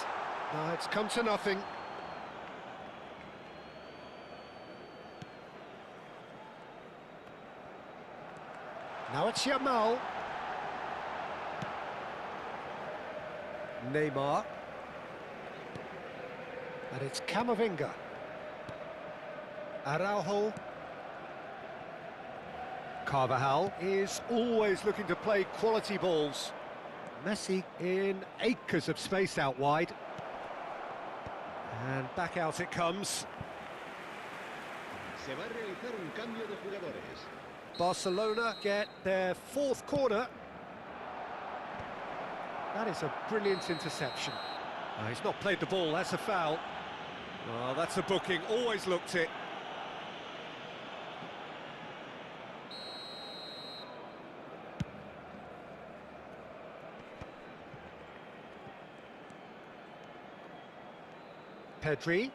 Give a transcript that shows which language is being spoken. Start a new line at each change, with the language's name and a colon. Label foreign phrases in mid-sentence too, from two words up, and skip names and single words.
English: No, it's come to nothing. Now it's Yamal. Neymar. And it's Camavinga. Araujo. Carvajal is always looking to play quality balls. Messi in acres of space out wide. And back out it comes.
Spanish: Se va a realizar un cambio de jugadores.
English: Barcelona get their fourth corner. That is a brilliant interception. He's not played the ball, that's a foul. Oh, that's a booking, always looked it. Pedri.